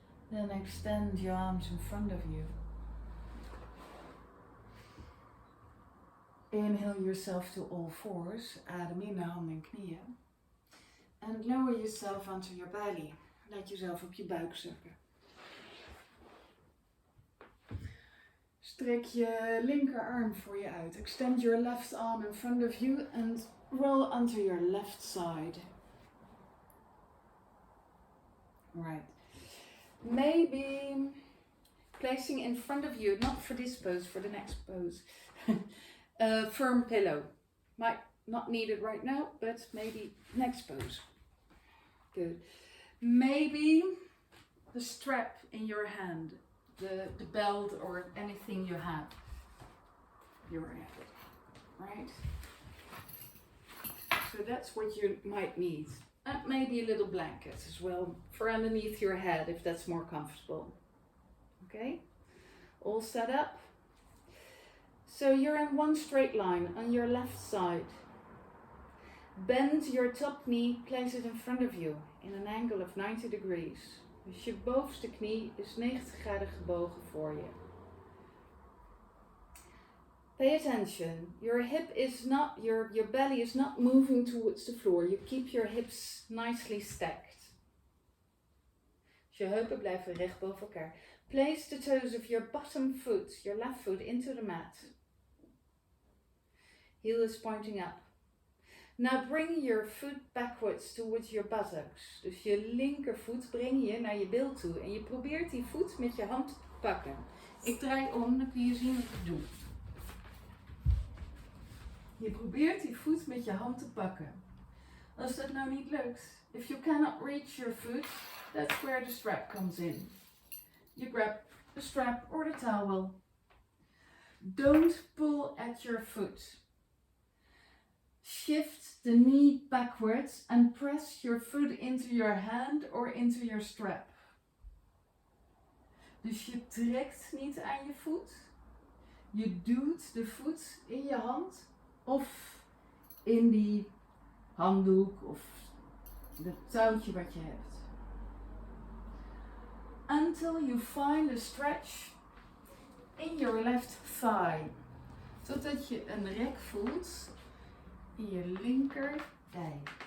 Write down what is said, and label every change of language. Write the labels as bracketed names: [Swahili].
[English] Then extend your arms in front of you. Inhale yourself to all fours, [Dutch] adem in naar handen en knieën. [English] And lower yourself onto your belly. [Dutch] Laat jezelf op je buik zakken. Strek je linkerarm voor je uit. [English] Extend your left arm in front of you and roll onto your left side. Right. Maybe placing in front of you, not for this pose, for the next pose, a firm pillow. Might not need it right now, but maybe next pose. Good. Maybe the strap in your hand, the belt or anything you have. You're at it, right? So that's what you might need. And maybe a little blanket as well for underneath your head if that's more comfortable. Okay? All set up? So you're in one straight line on your left side. Bend your top knee, place it in front of you in an angle of 90 degrees. [Dutch] Dus je bovenste knie is 90 graden gebogen voor je. [English] Pay attention. Your hip is not, your belly is not moving towards the floor. You keep your hips nicely stacked. [Dutch] Dus je heupen blijven recht boven elkaar. [English] Place the toes of your bottom foot, your left foot, into the mat. Heel is pointing up. Now bring your foot backwards towards your buttocks. [Dutch] Dus je linkervoet breng je naar je bil toe. En je probeert die voet met je hand te pakken. Ik draai om, dan kun je zien wat ik doe. Je probeert die voet met je hand te pakken. Als dat nou niet lukt, [English] if you cannot reach your foot, that's where the strap comes in. You grab the strap or the towel. Don't pull at your foot. Shift the knee backwards and press your foot into your hand or into your strap. [Dutch] Dus je trekt niet aan je voet. Je duwt de voet in je hand of in die handdoek of het touwtje wat je hebt. [English] Until you find a stretch in your left thigh. [Dutch] Totdat je een rek voelt in je linker dij.